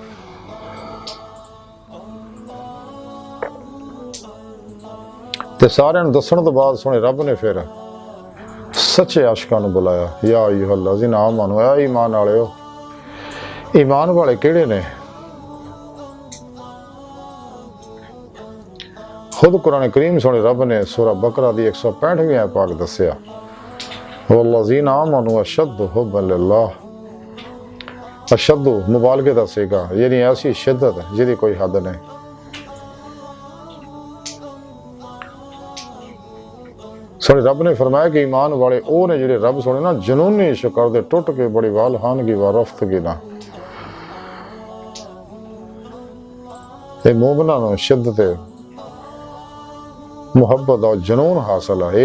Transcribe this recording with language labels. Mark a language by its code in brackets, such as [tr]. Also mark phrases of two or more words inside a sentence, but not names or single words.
[pa] تے سارے دسن توں بعد سوہنے رب نے فیر سچے عاشقاں نوں بلایا [ar] يا أيها الذين آمنوا [pa] اے ایمان والیو. ایمان والے کیہڑے نے؟ خود قرآن کریم سوہنے رب نے سورہ بقرہ دی 165ویں آیت پاک دسیا [ar] والذين آمنوا أشد حبا لله. [pa] اشد مبالغے دا صیغہ یعنی ایسی شدت جیہدی کوئی حد نہیں. سوہنے رب نے فرمایا کہ ایمان والے او نے جیہڑے رب سوہنے نال جنونی عشق کردے ٹٹ کے بڑی والہانگی و رفتگی نال مومناں نوں شدت محبت اور جنون حاصل ہے.